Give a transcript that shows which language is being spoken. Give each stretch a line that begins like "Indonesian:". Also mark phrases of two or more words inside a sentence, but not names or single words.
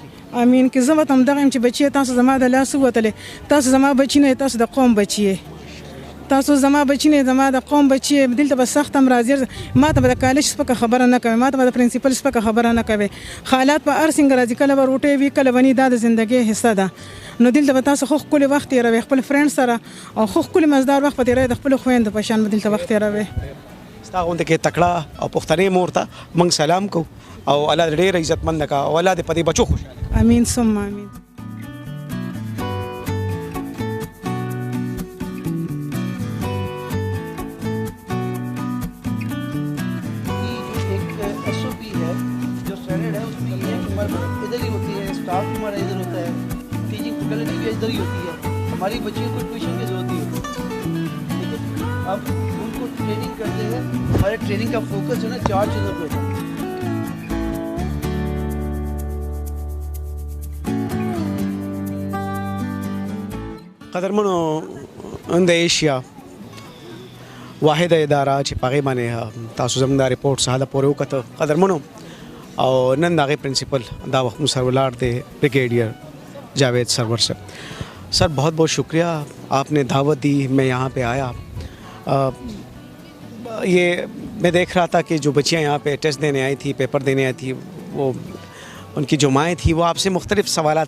Pashto: امین که زه به هم دغه یم چې بچی تاسو زما د لاس ووتلې تاسو زما بچی نه تاسو د قوم بچی تاسو زما بچی نه زما د قوم بچی دلته به سخت هم راځي ما ته به د کالج سپکه خبره نه کوي ما ته به د پرنسپل سپکه خبره نه کوي حالات په هر څنګه راځي کله به روټۍ وي کله به دا د ژوندګۍ حصه ده نو دلته به تاسو خو ښکلی وخت تېروئ خپل فرینډ سره او خو ښکلی مزدار وخت به تېروئ د خپلو خویندو په شان به دلته وخت تېروئ ستا غوندې کې تکړه او پښتنې مور ته موږ سلام کوو او الله دې ډېر عزتمند کا او الله دې په دې بچو خوشاله امین ثم امین
Urdu: اِدھر ہی ہوتی ہے ہماری بچیوں کو ٹیوشن کی ضرورت نہیں ہوتی لیکن اب ان کو ٹریننگ کرتے ہیں ہمارے ٹریننگ کا فوکس جو ہے نا 4 چیزوں پہ ہوتا ہے
Pashto: قدرمنو د ایشیا واحده اداره چې پغې باندې تاسو زموږ د ریپورت سره پورې وکړه قدرمنو او نن دغه پرنسپل دا وخت مو سره ولاړ دی
Urdu: بریگیڈیئر جاوید سرور سے سر بہت بہت شکریہ آپ نے دعوت دی میں یہاں پہ آیا یہ میں دیکھ رہا تھا کہ جو بچیاں یہاں پہ ٹیسٹ دینے آئی تھی پیپر دینے آئی تھی وہ ان کی جو مائیں تھی وہ آپ سے مختلف سوالات